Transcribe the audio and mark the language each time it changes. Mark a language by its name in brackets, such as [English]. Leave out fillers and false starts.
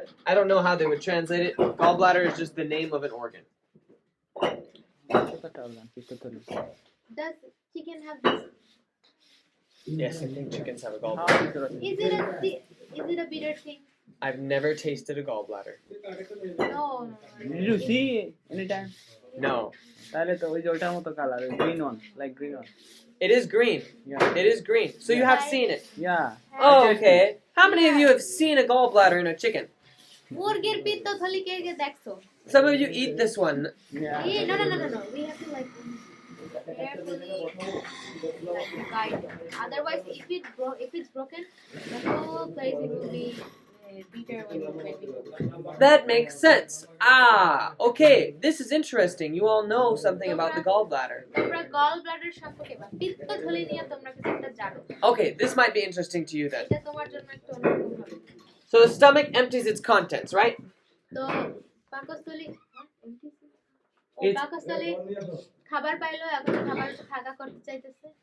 [English] I don't know how they would translate it. Gallbladder is just the name of an organ. [Bangla] পিত্তথলি [English] Does chicken have this? Yes, I think chickens have a gallbladder. Is it a bitter thing? I've never tasted a gallbladder. No. Did you see anytime? No. [Bangla] তাহলে তো ওই যে ওটার মতো [English] Colour green one like green one It is green. Yeah. It is green. So you have seen it. Yeah. Oh, okay. How many of you have seen a gallbladder in a chicken? [Bangla] মুরগির পিত্তথলি কে কে দেখছো? [English] Some of you eat this one. Yeah. No. We have to like carefully like guide it. Otherwise, if it's broken, the whole place it will be bitter when we That makes sense. Ah, okay. This is interesting. You all know something about the gallbladder. [Bangla] তোমরা gallbladder সম্পর্কে বা পিত্তথলি নিয়ে তোমরা কিছু একটা জানো। [English] Okay, this might be interesting to you then. [Bangla] এটা তোমার জন্য একটা অন্যরকম হবে। [English] So the stomach empties its contents, right? [Bangla] তো পাকস্থলী [English] It's- [Bangla] পাকস্থলী খাবার পাইলো এখন খাবার খাগা করতে চাইতেছে